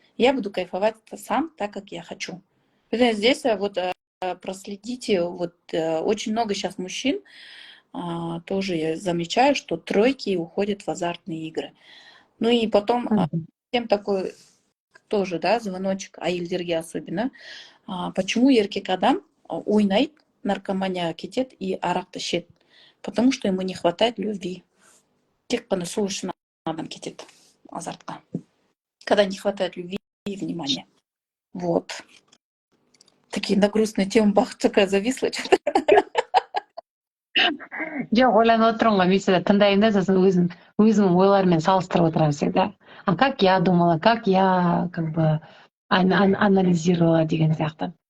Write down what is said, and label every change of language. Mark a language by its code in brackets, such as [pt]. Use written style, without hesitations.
[ru] Я буду кайфовать сам так, как я хочу. Здесь вот проследите, вот очень много сейчас мужчин, тоже я замечаю, что тройки уходят в азартные игры. Ну и потом всем такой тоже, да, звоночек, әйелдерге особенно. [kk] Почему еркек адам ойнайды, наркоманияға кетеді и арақты ішеді? [ru] Потому что ему не хватает любви. [kk] Тек қана сол үшін адам кетеді азартқа. [ru] Когда не хватает любви и внимания. Вот. Такие нагрузные темы, бақыт такая зависла. [kk] Жоқ, ойланып отырмын ғой, мен всегда тыңдаймын да, сосын өзімнің ойларыммен салыстырып отырамын всегда. [ru] А как я думала, как я как бы анализировала деген сияқты.